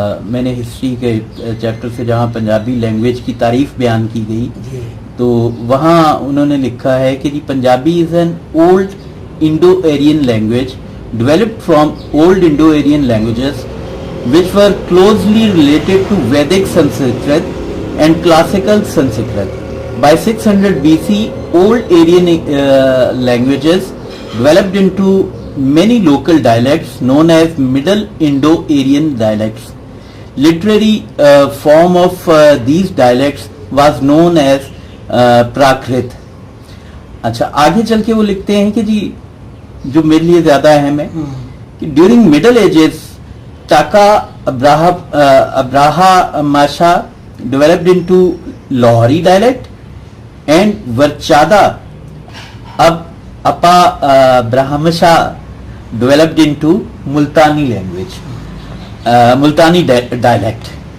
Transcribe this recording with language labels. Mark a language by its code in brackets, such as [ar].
[ur] میں نے ہسٹری کے چیپٹر سے جہاں پنجابی لینگویج کی تعریف بیان کی گئی تو وہاں انہوں نے لکھا ہے کہ جی [en] Punjabi is an old Indo Aryan language developed from old Indo Aryan languages which were closely related to Vedic Sanskrit and classical Sanskrit. By 600 BC, old Aryan languages developed into many local dialects known as Middle Indo-Aryan dialects. Literary form of these dialects was known as Prakrit. [ur] اچھا آگے چل کے وہ لکھتے ہیں کہ جی جو میرے لیے زیادہ اہم ہے کہ [en] During Middle Ages Taka Abraha Masha developed into Lahori dialect and Varchada Apa Brahmasha developed into Multani language, Multani dialect.